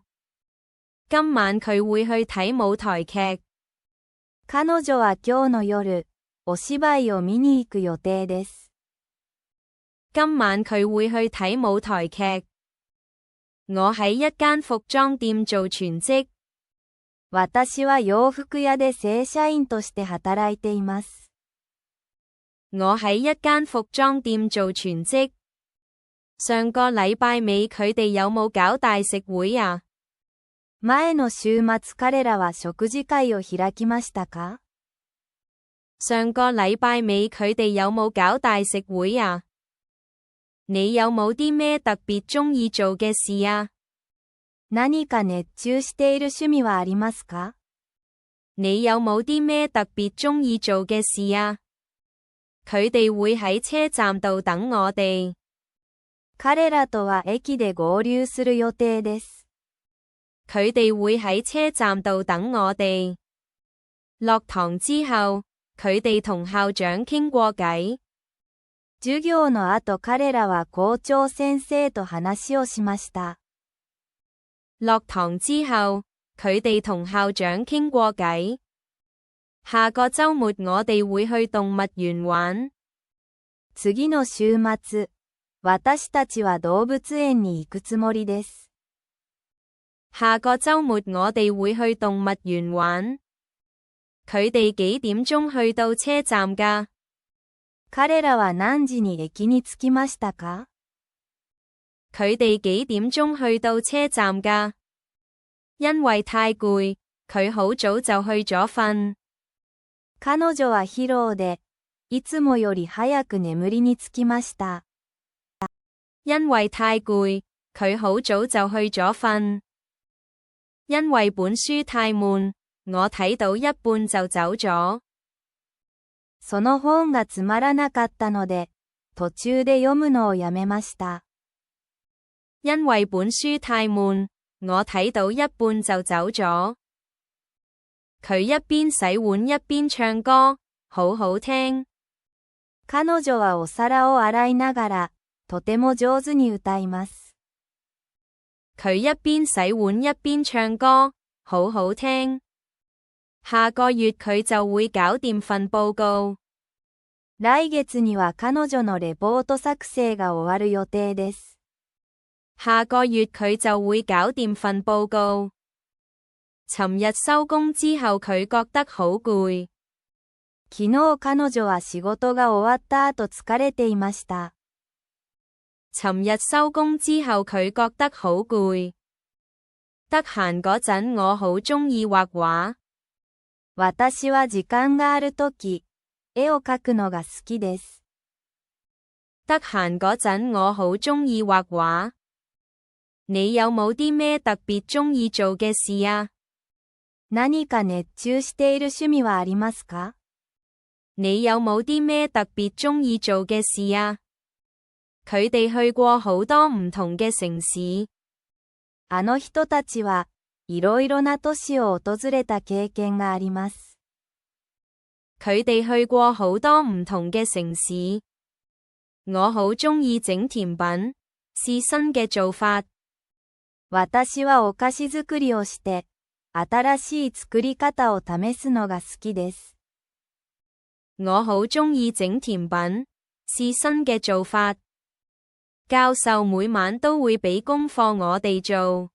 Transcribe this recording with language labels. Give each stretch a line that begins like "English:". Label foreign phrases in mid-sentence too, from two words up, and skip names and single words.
Cantonese: 今晚佢會去睇舞台劇。
Japanese: 彼女は今日の夜、お芝居を見に行く予定です。
Cantonese: 今晚佢會去睇舞台劇。我喺一間服裝店做全職。
Japanese: 私は洋服屋で正社員として働いています。
Cantonese: 我喺一間服裝店做全職。上個禮拜尾佢哋有冇搞大食會啊？
Japanese: 前の週末彼らは食事會を開きましたか？
Cantonese: 上個禮拜尾佢哋有冇搞大食會啊？你有冇啲咩特別鍾意做嘅事啊？
Japanese: 何か熱中している趣味はありますか？
Cantonese: 你有冇啲咩特別鍾意做嘅事啊？佢哋會喺車站度等我哋。
Japanese: 彼らとは駅で合流する予定です。
Cantonese: 佢哋會喺車站度等我哋。落堂之後，佢哋同校長傾過偈。
Japanese: 授業の後彼らは校長先生と話をしました。
Cantonese: 落堂之後，佢哋同校長傾過偈。下個週末我哋會去動物園玩。
Japanese: 次の週末、私たちは動物園に行くつもりです。
Cantonese: 下個週末我哋會去動物園玩。佢哋幾點鐘去到車站㗎？
Japanese: 彼らは何時に駅に着きましたか？
Cantonese: 佢哋幾點鐘去到車站㗎？因為太攰，佢好早就去咗瞓。
Japanese: 彼女は疲労で、いつもより早く眠りにつきました。
Cantonese: 因為太攰，佢好早就去咗瞓。因為本書太悶，我睇到一半就走咗。
Japanese: その本がつまらなかったので、途中で読むのをやめました。
Cantonese: 因為本書太悶，我睇到一半就走咗。佢一邊洗碗一邊唱歌，好好聽。
Japanese: 彼女はお皿を洗いながら、とても上手に歌います。
Cantonese: 佢一邊洗碗一邊唱歌，好好聽。下個月佢就會搞掂份報告。
Japanese: 來月には彼女のレポート作成が終わる予定です。
Cantonese: 下個月佢就會搞掂份報告。尋日收工之後佢覺得好攰。
Japanese: 昨日彼女は仕事が終わった後疲れていました。
Cantonese: 尋日收工之後佢覺得好攰。得閒嗰陣我好鍾意畫畫。
Japanese: 私は時間があるとき、絵を描くのが好きです。
Cantonese: 得閒嗰陣我好鍾意畫畫。你有冇啲咩特別鍾意做嘅事啊？
Japanese: 何か熱中している趣味はありますか？
Cantonese: 你有冇啲咩特別鍾意做嘅事啊？佢哋去過好多唔同嘅城市。
Japanese: あの人たちはいろいろな都市を訪れた経験があります。
Cantonese: 佢哋去過好多唔同嘅城市。我好鍾意整甜品，試新嘅做法。
Japanese: 私はお菓子作りをして、新しい作り方を試すのが好きです。
Cantonese: 我好鍾意整甜品，試新嘅做法。教授每晚都會俾功課我哋做。